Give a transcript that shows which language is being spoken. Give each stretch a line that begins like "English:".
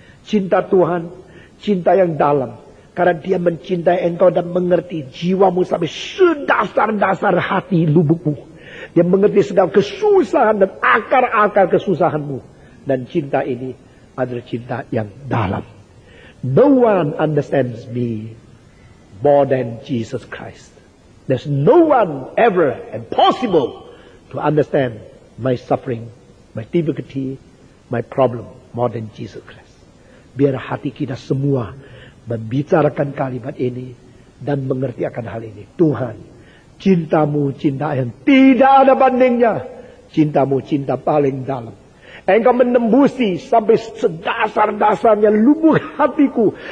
Indonesian: Cinta Tuhan, cinta yang dalam. Karena dia mencintai engkau dan mengerti jiwamu sampai sedasar-dasar hati lubukmu. Dia mengerti segala kesusahan dan akar-akar kesusahanmu. Dan cinta ini adalah cinta yang dalam.
English: No one understands me more than Jesus Christ. There's no one ever and possible to understand my suffering, my difficulty, my problem more than Jesus Christ.
Indonesian: Biar hati kita semua membicarakan kalimat ini dan mengerti akan hal ini. Tuhan, cintamu cinta yang tidak ada bandingnya. Cintamu cinta paling dalam. Engkau menembusi sampai sedasar-dasarnya lubuk hatiku.